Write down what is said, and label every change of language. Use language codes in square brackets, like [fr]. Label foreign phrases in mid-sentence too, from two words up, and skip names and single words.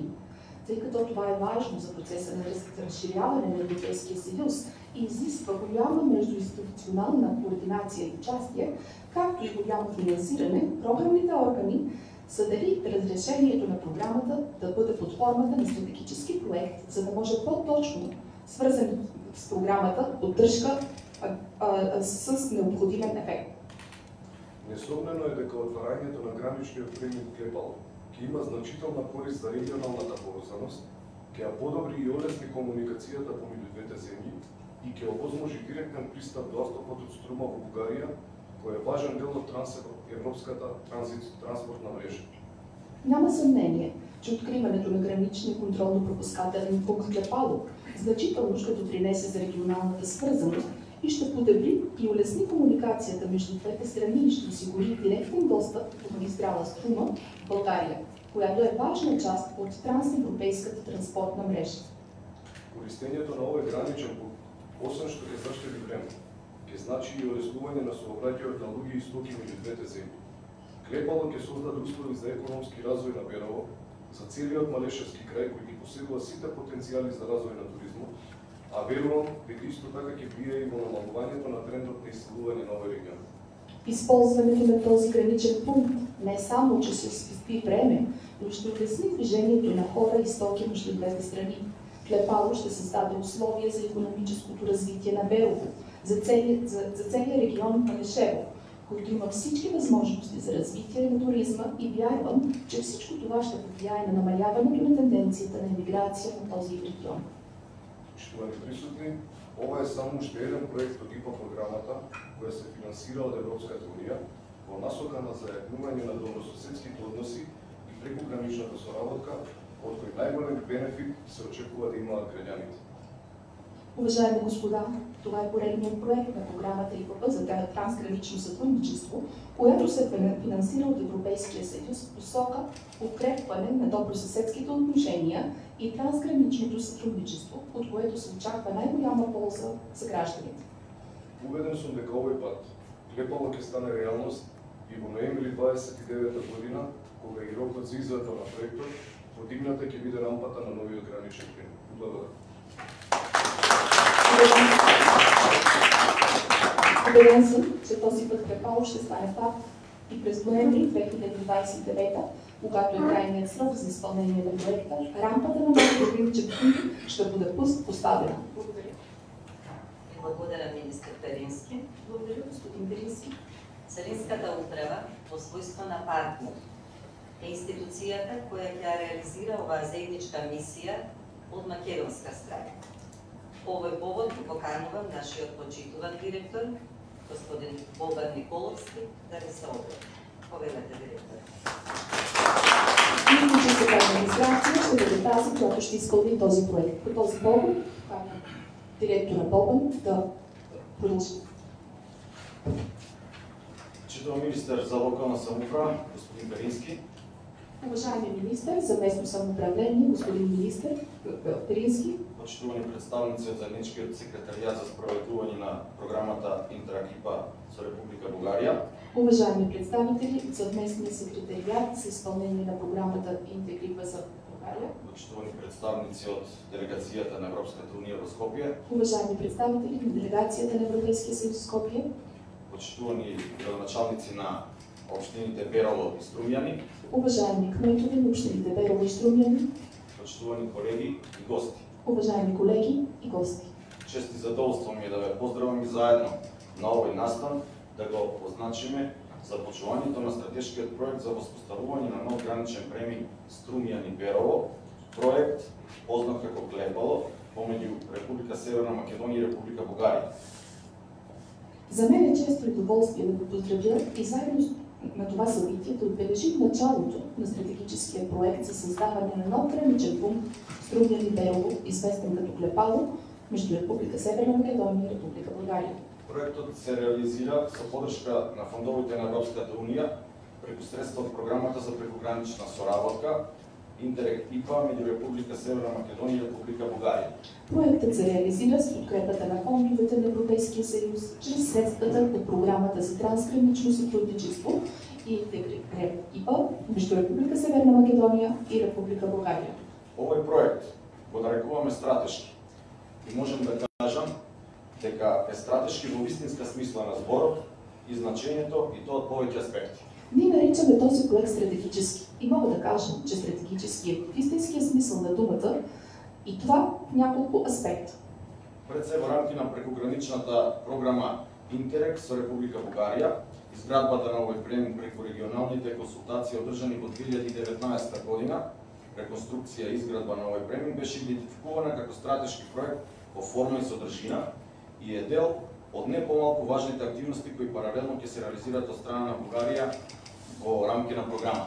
[bg] Тъй като това е важно за процеса на разширяване на Европейския съюз и изисква голяма междуинституционална координация и участие, както и голямо финансиране, програмните органи са дали разрешението на програмата да бъде под формата на стратегически проект, за да може по-точно, свързан с програмата, поддръжка с необходимен ефект. [mk] Несомнено е дека отварањето на граничниот премин Клепало ќе има значителна корист за регионалната поврзаност, ќе ја подобри и олесни комуникацијата помеѓу двете земји и ќе овозможи директен пристап до автопатот Струма во Бугарија, кој е важен дел од европската транспортна мрежа. [bg] Няма съмнение, че откриването на граничния контролно-пропускателен пункт Клепало значително ще допринесе за регионалната свързаност и ще подобри и улесни комуникацията между двете страни и ще осигури директен достъп до магистрала Струма в България, която е важна част от трансевропейската транспортна мрежа. [mk] Користењето на овој граничен пункт, освен што ќе заштеди време, ќе значи и улеснување на сообраќајот на луѓе и стоки меѓу двете земји. Клепало ќе создаде услови за економски развој на Берово, за целиот Малешевски крај кој ги поседува сите потенцијали за развој на туризмот, а верувам дека исто така ќе влијае и во намалувањето на трендот на иселување на овој регион. [bg] Използването на този граничен пункт не само, че се спести време, но ще улесни движението на хора и стоки между двете страни. Клепало ще създаде условия за икономическото развитие на Берово, за целия регион Панешево, който има всички възможности за развитие на туризма и вярвам, че всичко това ще повлияе на намаляването на тенденцията на емиграция на този регион. [mk] Почитувани присутни, ова е само уште еден проект од ИПА програмата, која се финансира од Европската унија во насока на заеднување на добрососедските односи и прекуграничната соработка, од кој најголем бенефит се очекува да имаат граѓаните. [bg] Уважаеми господа, това е поредният проект на програмата ИПА за трансгранично сътрудничество, която се финансира от Европейския съюз в посока укрепване на добросъседските отношения и трансграничното сътрудничество, от което се очаква най-голяма полза за гражданите. [mk] Убеден сум дека овој пат Клепало ќе стане реалност и во ноември 29 година, кога и рокот за израда на проектот, подигната ќе биде рампата на новиот граничен пункт. Благодарам. [bg] Убеден съм, че този път Клепало ще стане факт и през ноември 2029, когато е крайният срок за изпълнение на проекта, рампата на новият граничен пункт ще бъде поставена. Благодаря. Благодаря, министър Перински. Благодаря, господин Перински. [mk] Целинската управа, по својство на партнер, е институцијата која ќе реализира оваа заедничка мисија од македонска страна. По овој повод го поканувам нашиот почитуван директор, господин Бобан Николовски, да ви се обрати. Повелете, директор. [bg] Юридическата администрация ще бъде тази, която ще изпълни този проект. По този повод, директора Бобан да продължи. [mk] Почитуван министър за локална самоуправа, господин Перински. [bg] Уважаеми министър за местно самоуправление, господин министър Перински. [mk] Почитувани представници от заедничкиот секретаријат за справедување на програмата Интеракипа за Република Бугарија. [bg] Уважаеми представители от съвместния секретариат за изпълнение на програмата Интеракипа за Бугария. [mk] Почитувани представници от делегацијата на Европската унија во Скопје. [bg] Уважаеми представители на делегацията на Европейския съюз в Скопие. [mk] Почитувани градоначалници на општините Берово и Струмјани. [bg] Уважаеми кметове на общините Берово и Струмјани. [mk] Почитувани колеги и гости. [bg] Уважаеми колеги и гости. [mk] Чест и задоволство ми е да ве поздравам и заедно на овој настан да го означиме започувањето на стратешкиот проект за воспоставување на нов граничен премин Струмјани-Берово, проект познат како Клепало, помеѓу Република Северна Македонија и Република Бугарија. [bg] За мен е често и удоволствие да го поздравя и заедно на това събитие да отбележим началото на стратегическия проект за създаване на нов граничен пункт Струмјани-Берово, известен като Клепало, между Република Северна Македонија и Република Бугарија. [mk] Проектот се реализира со поддршка на фондовите на Европската унија преку средства од програмата за прекугранична соработка Интеракипа меѓу Република Северна Македонија и Република Бугарија. [bg] Проектът се реализира с подкрепата на фондовете на Европейския съюз чрез средствата от програмата за трансгранично сътрудничество и Интеракипа между Република Северна Македонија и Република Бугарија. [mk] Овој проект го нарекуваме стратешки и можем да кажам дека е стратешки во вистинска смисла на зборот и значењето и тоа од повеќе аспекти. [bg] Ние наричаме този проект стратегически и мога да кажа, че стратегически е в истинския смисъл на думата и това в няколко аспекта. [mk] Пред се во рамки на прекуграничната програма Интерек со Република Бугарија, изградбата на овој премин преку регионалните консултации одржани во 2019 година, реконструкција и изградба на овој премин беше идентификувана како стратешки проект по форма и содржина и е дел од не помалку важните активности кои паралелно ќе се реализираат од страна на Бугарија во рамки на програмата.